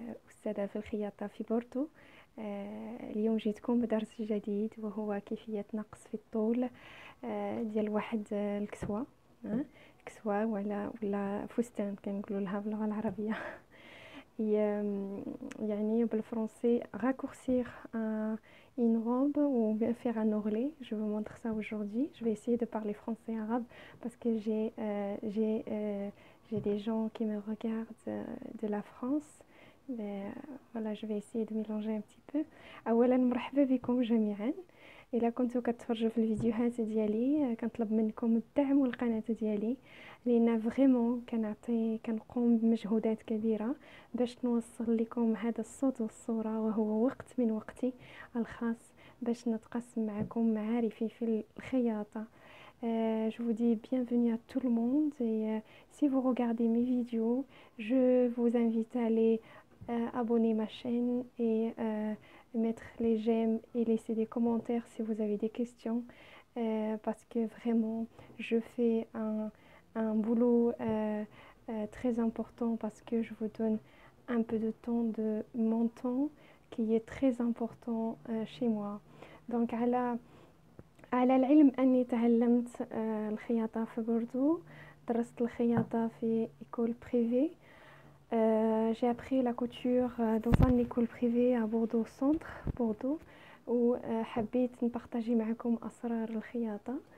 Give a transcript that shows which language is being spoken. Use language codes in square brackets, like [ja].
[ar] أستاذة في الخياطة في بورتو. اليوم جيتكم بدرس جديد، وهو كيفية نقص في الطول ديال واحد الكسوة. كسوة ولا فستان كنقولوا لها باللغة العربية. يعني بالفرنسي [fr] raccourcir une robe ou bien faire un ourlet. Je vous montre ça aujourd'hui. Je vais essayer de parler français et arabe parce que j'ai des gens qui me regardent de la France. Mais, voilà, je vais essayer de mélanger un petit peu. [ar] أولا مرحبا بكم جميعا. إلا كنتو كتفرجوا في الفيديوهات ديالي كنطلب منكم تدعموا القناة ديالي، لأن فريمون كنقوم بمجهودات كبيرة باش نوصل لكم هذا الصوت والصورة، وهو وقت من وقتي الخاص باش نتقسم معكم معارفي في الخياطة. [fr] Je vous dis bienvenue à tout le monde et si vous regardez mes vidéos, je vous invite à aller abonner ma chaîne et mettre les j'aime et laisser des commentaires si vous avez des questions, parce que vraiment je fais un boulot très important, parce que je vous donne un peu de temps de mon temps qui est très important chez moi. [ar] Donc على العلم أني تعلمت الخياطة في بوردو، درست الخياطة في [fr] école privée. J'ai appris la couture dans une école privée à Bordeaux Centre, Bordeaux, [ar] وحبيت نبارطاجي معكم أسرار الخياطة.